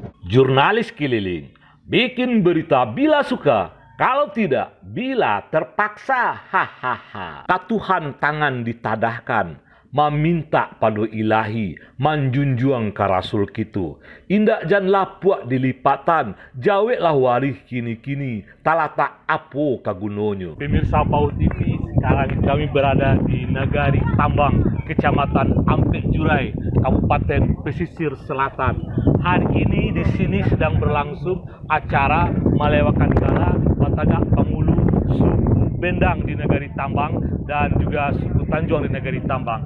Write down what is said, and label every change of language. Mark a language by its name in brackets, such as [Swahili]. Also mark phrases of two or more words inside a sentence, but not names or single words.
[Indonesian] Jurnalis keliling, bikin berita bila suka, kalau tidak bila terpaksa. Hahaha. [Minangkabau] Katuhan tangan ditadahkan, meminta padu ilahi, manjunjuang ka rasul kitu. Indak jan lapuak dilipatan, jaweklah warih kini-kini, talata apo kagunonyo. [Indonesian] Pemirsa PAU TV, sekarang kami berada di Nagari Tambang, Kecamatan Ampek Jurai, Kabupaten Pesisir Selatan. Hari ini di sini sedang berlangsung acara melewakan gala Batagak Pangulu suku Bendang di Nagari Tambang dan juga suku Tanjuang di Nagari Tambang.